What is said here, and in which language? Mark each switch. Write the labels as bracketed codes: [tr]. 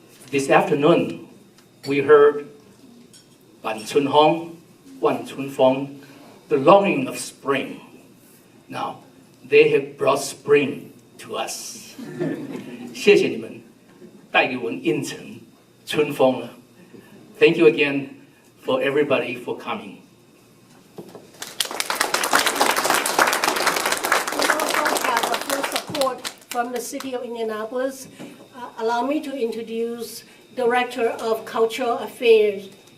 [en] This afternoon, we heard 晚春风, 望春风, the longing of spring. Now, they have brought spring to us. [zh] 谢谢你们带给我们印城春风了。 [en] Thank you again. For everybody for coming. We also have a full support from the city of Indianapolis. Allow me to introduce Director of Cultural Affairs,